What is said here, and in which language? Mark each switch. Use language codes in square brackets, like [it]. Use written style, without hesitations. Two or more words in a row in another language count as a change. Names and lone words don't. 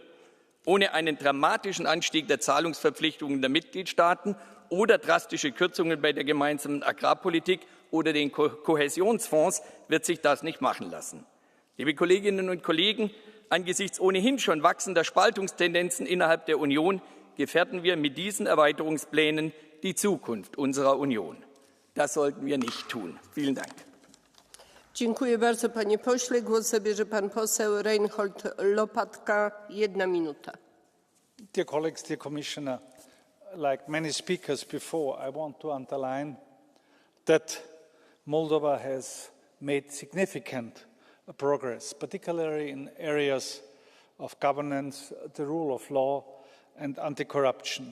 [de] Ohne einen dramatischen Anstieg der Zahlungsverpflichtungen der Mitgliedstaaten oder drastische Kürzungen bei der gemeinsamen Agrarpolitik oder den Kohäsionsfonds wird sich das nicht machen lassen. Liebe Kolleginnen und Kollegen, angesichts ohnehin schon wachsender Spaltungstendenzen innerhalb der Union gefährden wir mit diesen Erweiterungsplänen die Zukunft unserer Union. Das sollten wir nicht tun. Vielen Dank. [pl] Dziękuję bardzo, panie pośle. Głos zabierze pan poseł Reinhold Lopatka. 1 minuta. [en] Dear colleagues, dear Commissioner, like many speakers before, I want to underline that Moldova has made significant progress, particularly in areas of governance, the rule of law, and anti-corruption.